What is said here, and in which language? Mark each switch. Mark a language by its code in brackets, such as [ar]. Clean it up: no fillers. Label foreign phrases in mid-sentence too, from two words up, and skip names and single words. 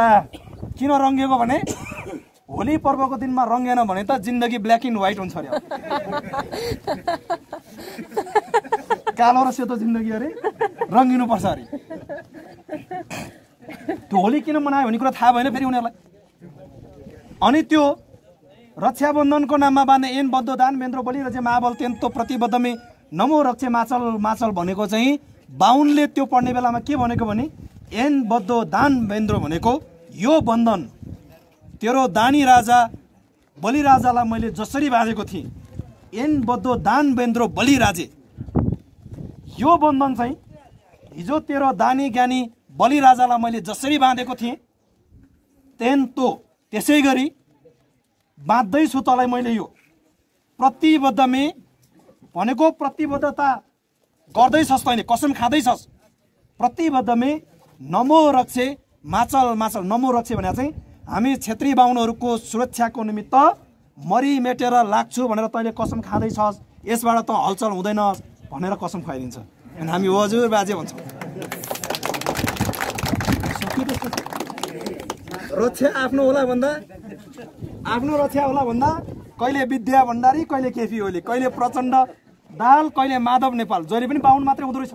[ne] किन रङ्गिएको भने होली पर्वको दिनमा रङ्गेन भने त जिन्दगी [en] black and white [ne] हुन्छ अरे। कालो र सेतो जिन्दगी अरे रङ्गिनुपर्छ अरे। त्यो होली किन मनायो भन्ने कुरा थाहा भएन फेरि उनीहरूलाई। अनि त्यो रक्षाबन्धनको नाममा बाँध्ने [sa] एन बद्धो दानवेन्द्र बलिराजे महाबल त्यन्तो प्रतिबद्धमे नमो रक्षे माचल [ne] माचल भनेको चाहिँ बाहुनले त्यो पढ्ने बेलामा के भनेको भने [sa] एन बद्धो दानवेन्द्र [ne] भनेको यो बन्धन तेरो दानी राजा बलिराजालाई मैले जसरी बाँधेको थिएँ, [sa] एन बद्धो दानवेन्द्र बलिराजे, [ne] यो बन्धन चाहिँ हिजो तेरो दानी ज्ञानी बलिराजालाई मैले जसरी बाँधेको थिएँ त्यस्तो त्यसै गरी बाँध्दैछु तँलाई मैले। यो प्रतिबद्धमे भनेको प्रतिबद्धता गर्दैछस् तैँले, कसम खाँदैछस्। [sa] प्रतिबद्धमे नमो रक्षे माचल माचल, नमो रक्षे [ne] भने चाहिँ हामी क्षेत्री बाहुनहरूको सुरक्षाको निमित्त मरिमेटेर लाग्छु भनेर तैँले कसम खाँदैछस्, यसबाट त हलचल हुँदैन भनेर कसम खुवाइदिन्छ। अनि हामी हजुर बाजे भन्छौँ। रक्षा आफ्नो होला भन्दा, आफ्नो रक्षा होला भन्दा कहिले विद्या भण्डारी, कहिले केपी ओली, कहिले प्रचण्ड दाल, कहिले माधव नेपाल, जहिले पनि बाहुन मात्रै हुँदो रहेछ।